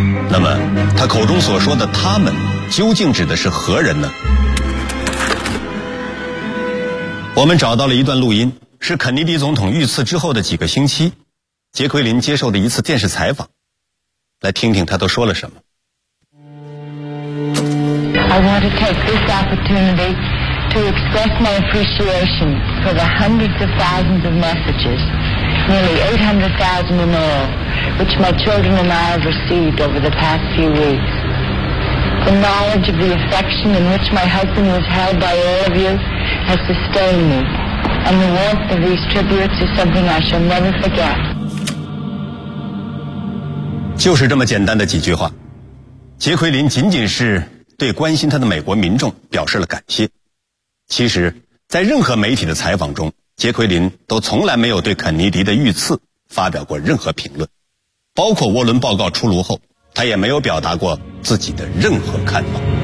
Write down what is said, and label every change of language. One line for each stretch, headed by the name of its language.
Chinese: 那么他口中所说的他们究竟指的是何人呢？我们找到了一段录音，是肯尼迪总统遇刺之后的几个星期杰奎琳接受的一次电视采访，来听听他都说了什么。
English: I want to take this opportunity to express my appreciation for the hundreds of thousands of messages, nearly 800,000 in all, which my children and I have received over the past few weeks. The knowledge of the affection in which my husband was held by all of you has sustained me, and the warmth of these tributes is something I shall never forget.
Chinese: 就是这么简单的几句话，杰奎琳仅仅是对关心他的美国民众表示了感谢。其实在任何媒体的采访中，杰奎琳都从来没有对肯尼迪的遇刺发表过任何评论，包括涡轮报告出炉后他也没有表达过自己的任何看法。